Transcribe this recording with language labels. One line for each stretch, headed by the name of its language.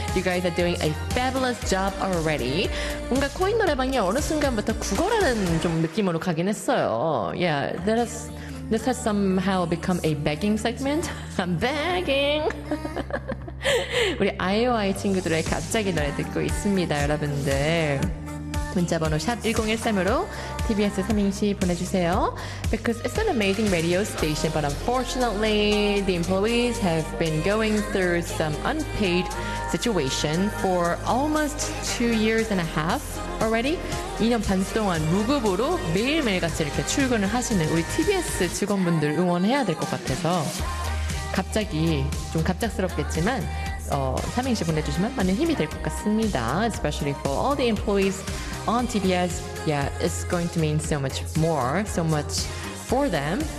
English: You guys are doing a fabulous job already.
Korean: 뭔가 코인 노래방이 어느 순간부터 국어라는 좀 느낌으로 가긴 했어요.
English: Yeah, that is, this has somehow become a begging segment. I'm begging.
Korean: 우리 IOI 친구들의 갑자기 노래 듣고 있습니다, 여러분들. 문자번호 샵1013으로 TBS 삼행시 보내주세요.
English: Because it's an amazing radio station, but unfortunately, the employees have been going through some unpaid situation for almost 2.5 years already.
Korean: 2년 반 동안 무급으로 매일매일같이 이렇게 출근을 하시는 우리 TBS 직원분들 응원해야 될 것 같아서 갑자기 좀 갑작스럽겠지만 삼행시 보내주시면 많은 힘이 될 것 같습니다.
English: Especially for all the employees on TBS, yeah, it's going to mean so much more, so much for them.